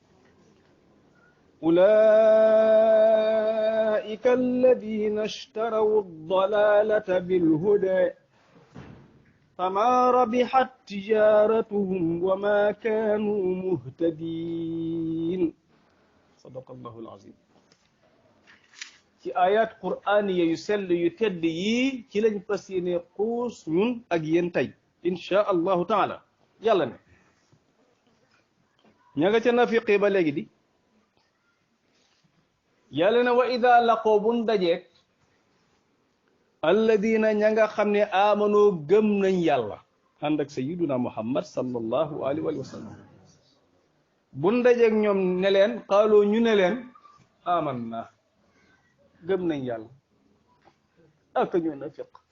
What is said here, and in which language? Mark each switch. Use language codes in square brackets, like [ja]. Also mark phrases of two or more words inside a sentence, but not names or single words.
[ar] أولئك الذين اشتروا الضلالة بالهدى فما ربحت تجارتهم وما كانوا مهتدين صدق الله العظيم [wo] ci [ar] آيات قرآنية [wo] yu sell yu tedd yii ci lañ fas yéene xuus ñun ak yéen tey [ar] إن شاء الله تعالى [wo] yàlla ne ña nga ca nafiqi ba léegi di yàlla ne [ar] وإذا لقوا [wo] buñ dajeek alladina ña nga xam ne amanoo gëm nañ yàlla ànd ak [ar] سيدنا محمد صلى الله عليه وسلم [wo] buñ dajeek ñoom ne leen qaaloo ñu ne leen amanna gëm nañ yàlla ak ñu nafiq